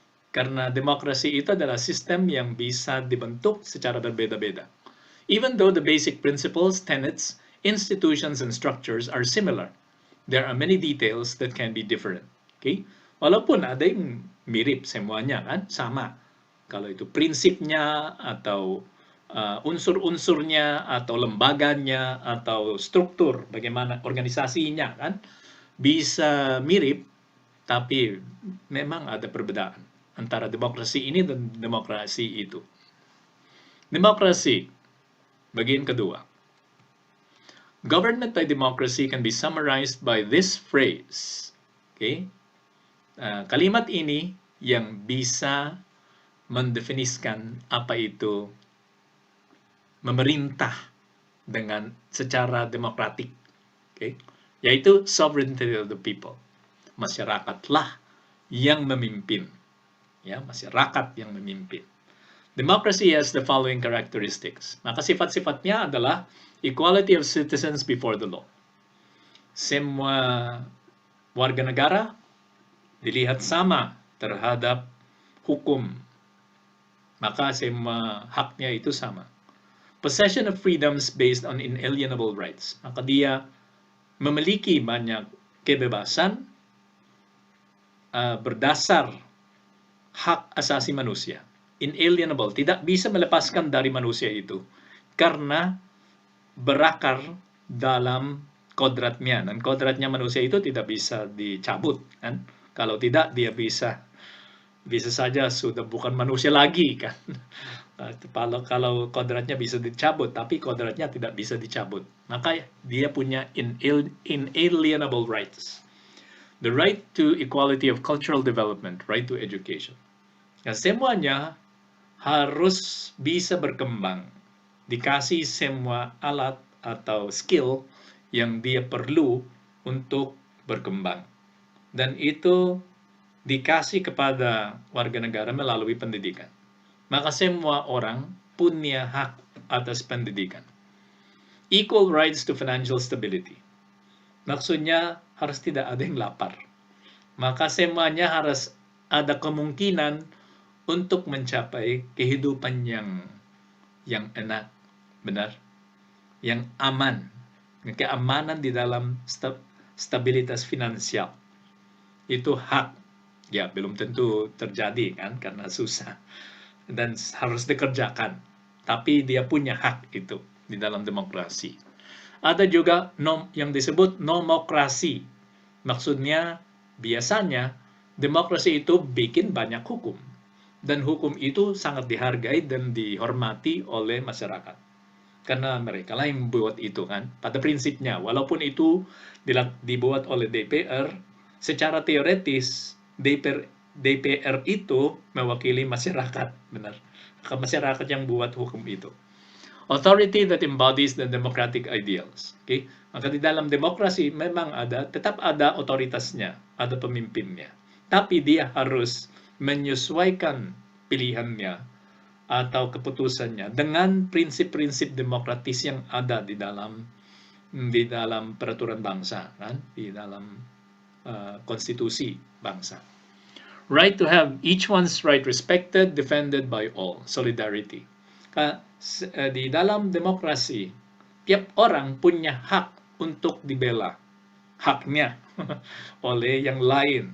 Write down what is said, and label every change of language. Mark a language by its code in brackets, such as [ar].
[id] Karena demokrasi itu adalah sistem yang bisa dibentuk secara berbeda-beda. [en] Even though the basic principles, tenets, institutions, and structures are similar, there are many details that can be different. Okay? [id] Walaupun ada yang mirip, semuanya kan sama. Kalau itu prinsipnya atau unsur-unsurnya atau lembaganya atau struktur bagaimana organisasinya kan bisa mirip, tapi memang ada perbedaan antara demokrasi ini dan demokrasi itu. Demokrasi, bagian kedua. [en] Government by democracy can be summarized by this phrase. Okay? [id] Kalimat ini yang bisa mendefiniskan apa itu memerintah dengan secara demokratik, okay? Yaitu [en] sovereignty of the people. [id] Masyarakatlah yang memimpin, ya, masyarakat yang memimpin. [en] Democracy has the following characteristics. [id] Maka sifat-sifatnya adalah [en] equality of citizens before the law. [id] Semua warga negara dilihat sama terhadap hukum. Maka semua haknya itu sama. [en] Possession of freedoms based on inalienable rights. [id] Maka dia memiliki banyak kebebasan berdasar hak asasi manusia. Inalienable, tidak bisa melepaskan dari manusia itu. Karena berakar dalam kodratnya. Dan kodratnya manusia itu tidak bisa dicabut. Kan? Kalau tidak, dia bisa saja sudah bukan manusia lagi, kan? Kalau kodratnya bisa dicabut, tapi kodratnya tidak bisa dicabut, maka dia punya inalienable rights. [en] The right to equality of cultural development, right to education. [id] Nah, semuanya harus bisa berkembang, dikasih semua alat atau skill yang dia perlu untuk berkembang. Dan itu dikasih kepada warga negara melalui pendidikan. Maka semua orang punya hak atas pendidikan. [en] Equal rights to financial stability. [id] Maksudnya harus tidak ada yang lapar. Maka semuanya harus ada kemungkinan untuk mencapai kehidupan yang enak, benar, yang aman, keamanan di dalam stabilitas finansial. Itu hak. Ya, belum tentu terjadi kan, karena susah dan harus dikerjakan. Tapi dia punya hak itu di dalam demokrasi. Ada juga yang disebut nomokrasi. Maksudnya, biasanya demokrasi itu bikin banyak hukum. Dan hukum itu sangat dihargai dan dihormati oleh masyarakat. Karena mereka lah yang membuat itu kan. Pada prinsipnya, walaupun itu dibuat oleh DPR, secara teoretis DPR itu mewakili masyarakat, benar. Masyarakat yang buat hukum itu. [en] Authority that embodies the democratic ideals. Okay? [id] Maka di dalam demokrasi memang tetap ada otoritasnya, ada pemimpinnya. Tapi dia harus menyesuaikan pilihannya atau keputusannya dengan prinsip-prinsip demokratis yang ada di dalam peraturan bangsa, kan? Di dalam konstitusi bangsa. [en] Right to have each one's right respected, defended by all. [id] Solidarity. Di dalam demokrasi, tiap orang punya hak untuk dibela haknya oleh yang lain.